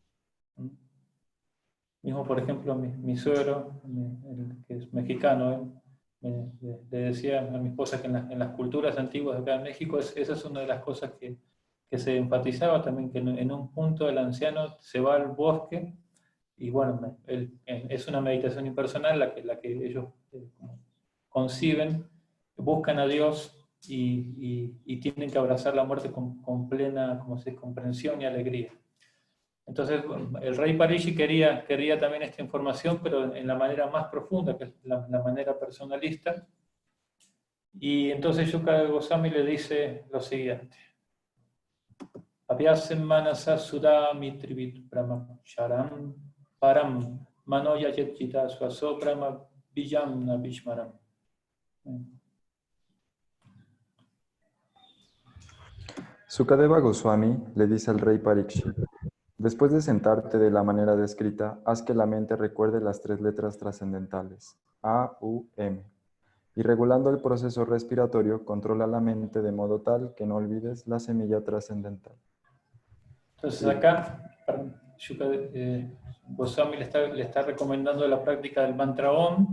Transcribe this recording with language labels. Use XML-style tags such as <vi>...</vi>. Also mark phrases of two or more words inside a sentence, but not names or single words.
<es>Mismo, por ejemplo, mi suegro, que es mexicano, le decía a mi esposa que en las culturas antiguas de acá en México, esa es una de las cosas que se enfatizaba también, que en un punto el anciano se va al bosque y bueno, es una meditación impersonal la que ellos conciben, buscan a Dios y tienen que abrazar la muerte con plena comprensión y alegría. Entonces el rey Parikshit quería también esta información, pero en la manera más profunda, que es la manera personalista. Y entonces Shukadeva Goswami le dice lo siguiente:</es> <sa>Abhyasam manasa sudami trivit brahma sharam param manoya jetchita swaso brahma vijamna vishmaram.</sa> <es>Shukadeva Goswami le dice al rey Parikshit: después de sentarte de la manera descrita, haz que la mente recuerde las tres letras trascendentales, A, U, M. Y regulando el proceso respiratorio, controla la mente de modo tal que no olvides la semilla trascendental. Entonces acá, Goswami le está recomendando la práctica del mantra Om.</es>